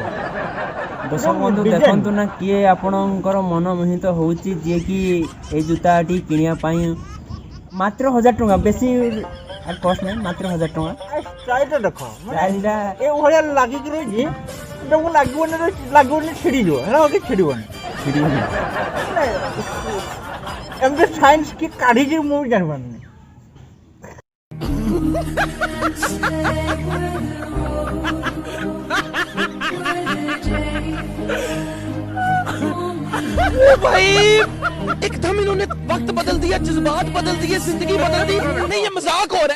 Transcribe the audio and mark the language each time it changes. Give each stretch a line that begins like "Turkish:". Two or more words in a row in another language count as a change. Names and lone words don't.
Odia: ଦର୍ଶକ ବନ୍ଧୁ ଦେଖନ୍ତୁ ନା କିଏ ଆପଣଙ୍କର ମନ ମୋହିତ ହେଉଛି ଯିଏକି ଏଇ ଜୁତାଟି କିଣିବା ପାଇଁ ମାତ୍ର 1000 ଟଙ୍କା ବେଶୀ କଷ୍ଟ ନାହିଁ ମାତ୍ର 1000 ଟଙ୍କା ଷ୍ଟାଇଲ୍ଟା ଦେଖ ଷ୍ଟାଇଲ୍ଟା ଏଭଳିଆ ଲାଗିକି ରହିଛି ଏଟାକୁ ଲାଗିବନି ଛିଡ଼ିଯିବ ହେଲା କି ଛିଡ଼ିବନି ଏମିତି ସାଇନ୍ସ କି କାଢ଼ିଛି ମୁଁ ବି ଜାଣିପାରୁନି
Hindi: भाई एकदम इन्होंने वक्त बदल दिया जज्बात बदल दिए जिंदगी बदल दी नहीं ये मजाक हो रहा है